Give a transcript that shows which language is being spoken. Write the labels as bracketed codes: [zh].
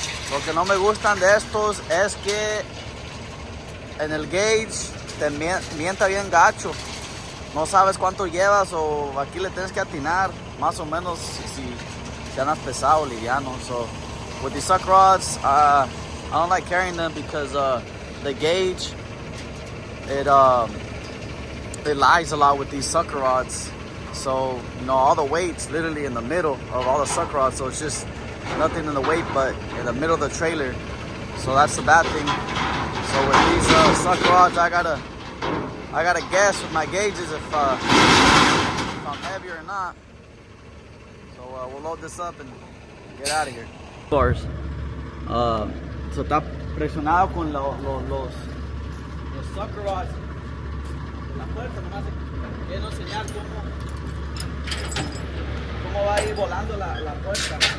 [es] Lo que no me gustan de estos es que en el gauge te mienta bien gacho. No sabes cuánto llevas o aquí le tienes que atinar más o menos si andas pesado o liviano. [en] So with these sucker rods, I don't like carrying them because the gauge it lies a lot with these sucker rods. So you know all the weight's literally in the middle of all the sucker rods. So it's just nothing in the weight but in the middle of the trailer. So that's the bad thing. So with these sucker rods, I gotta guess with my gauges if I'm heavier or not. So we'll load this up and get out of here. [es] So está presionado con los sucker rods en la puerta. Nomás quiero enseñar cómo va a ir volando la puerta.